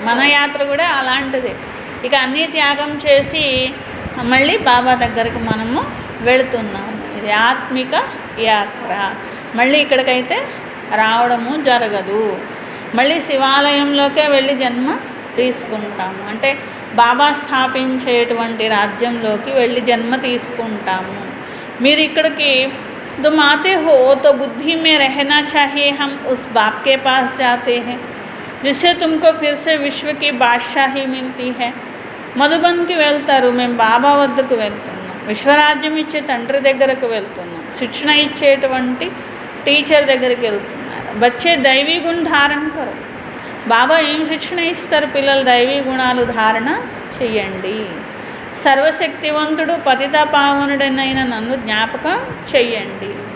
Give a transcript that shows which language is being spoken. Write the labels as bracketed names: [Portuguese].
[Telugu] మన యాత్ర కూడా అలాంటిది. ఇక అన్నీ త్యాగం చేసి మళ్ళీ బాబా దగ్గరికి మనము వెళుతున్నాము. ఇది ఆత్మిక యాత్ర. మళ్ళీ ఇక్కడికైతే రావడము జరగదు. మళ్ళీ శివాలయంలోకే వెళ్ళి జన్మ తీసుకుంటాము. అంటే బాబా స్థాపించేటువంటి రాజ్యంలోకి వెళ్ళి జన్మ తీసుకుంటాము. మీరు ఇక్కడికి [Hindi] तुम आते हो तो बुद्धि में रहना चाहिए. हम उस बाप के पास जाते हैं जिससे तुमको फिर से विश्व की बादशाही मिलती है. [Telugu] మధుబన్కి వెళ్తారు, మేము బాబా వద్దకు వెళ్తున్నాం. విశ్వరాజ్యం ఇచ్చే తండ్రి దగ్గరకు వెళ్తున్నాం. శిక్షణ ఇచ్చేటువంటి టీచర్ దగ్గరికి వెళ్తున్నారు. [Hindi] బచ్చే దైవీ గుణ ధారణ కరో. [Telugu] బాబా ఏం శిక్షణ ఇస్తారు? పిల్లలు దైవీ గుణాలు ధారణ చెయ్యండి. సర్వశక్తివంతుడు పతిత పావనుడనైన నన్ను జ్ఞాపకం చెయ్యండి.